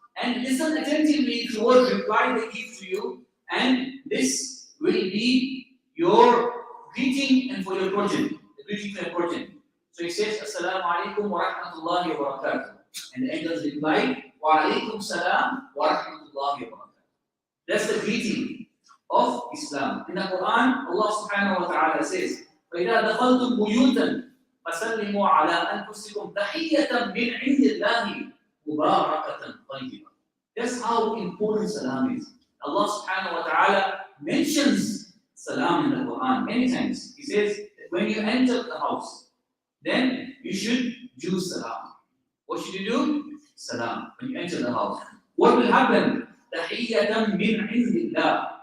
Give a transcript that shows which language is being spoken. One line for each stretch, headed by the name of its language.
English: And listen attentively to what reply they give to you, and this will be your greeting and for your progeny. The greeting for your progeny. So he says, Assalamu alaikum wa rahmatullahi wa barakatuh. And the angels reply, Wa alaikum salam wa rahmatullahi wa barakatuh. That's the greeting of Islam. In the Quran, Allah subhanahu wa ta'ala says,
Arabic: فَإِذَا دَخَلْتُمْ بُيُوتًا فَسَلِّمُوا عَلَىٰ أَنفُسِكُمْ تَحِيَّةً مِّنْ عِنْدِ اللَّهِ مُبَارَكَةً طَيِّبَةً.
English: That's how important salam is. Allah subhanahu wa ta'ala mentions salam in the Quran many times. He says that when you enter the house, then you should do salam. What should you do? Salam. When you enter the house. What will happen?
Arabic: تَحِيَّةً مِّنْ عِنْدِ اللَّهِ.